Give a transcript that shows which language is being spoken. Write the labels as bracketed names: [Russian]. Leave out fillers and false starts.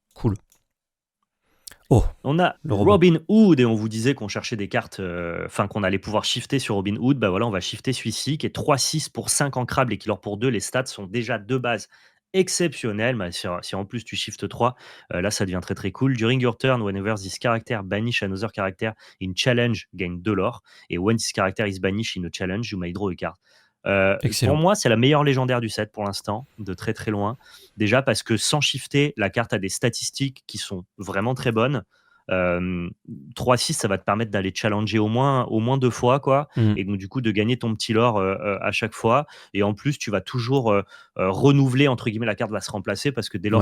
[French] Cool. Oh, On a le Robin. Robin Hood et on vous disait qu'on cherchait des cartes, enfin qu'on allait pouvoir shifter sur Robin Hood. Bah voilà, on va shifter celui-ci qui est 3-6 pour 5 ancrables et qui leur pour 2. Les stats sont déjà de base exceptionnelles. Bah, si en plus tu shiftes 3, là ça devient très très cool. [English] During your turn, whenever this character banish another character in challenge, gain 2 l'or. Et when this character is banished in a challenge, you may draw a card. [French] Pour Excellent. moi, c'est la meilleure légendaire du set pour l'instant, de très très loin. Déjà parce que sans shifter, la carte a des statistiques qui sont vraiment très bonnes. 3-6, ça va te permettre d'aller challenger au moins 2 fois, quoi. Mm. Et donc, du coup, de gagner ton petit lore à chaque fois. Et en plus, tu vas toujours renouveler, entre guillemets, la carte va se remplacer parce que dès lors